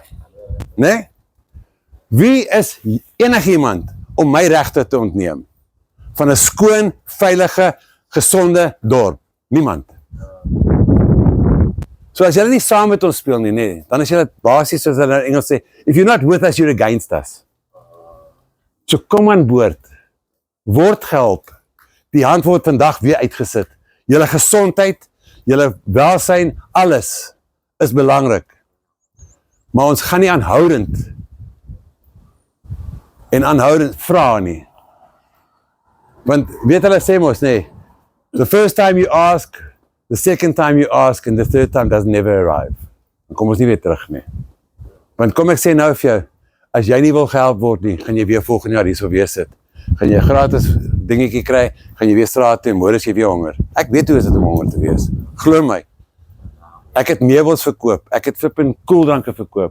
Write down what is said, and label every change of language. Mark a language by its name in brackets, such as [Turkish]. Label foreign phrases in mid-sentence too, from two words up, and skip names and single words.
[Afrikaans] Né? Wie is enigiemand om my regte te ontneem? Van 'n skoon, veilige, gesonde dorp. Niemand. So as julle nie saam met ons speel nie, dan is julle basies soos hulle in Engels sê, [English] if you're not with us, you're against us. [Afrikaans] So kom aan boord. Word gehelp. Die hand word vandag weer uitgesit. Julle gesondheid, julle welsyn, alles is belangrik. Maar ons gaan nie aanhoudend vra nie. Want weet hulle sê mos, [English] the first time you ask, the second time you ask, and the third time doesn't never arrive. [Afrikaans] Dan kom ons nie weer terug nie. Want kom ek sê nou vir jou, as jy nie wil gehelp word nie, gaan jy weer volgende jaar hierso weer sit. Gaan jy gratis dingetjie kry, gaan jy weer straat toe, môre is jy weer honger. Ek weet hoe is dit om honger te wees. Glo my. Ek het meubels verkoop, ek het flippin koeldranke verkoop.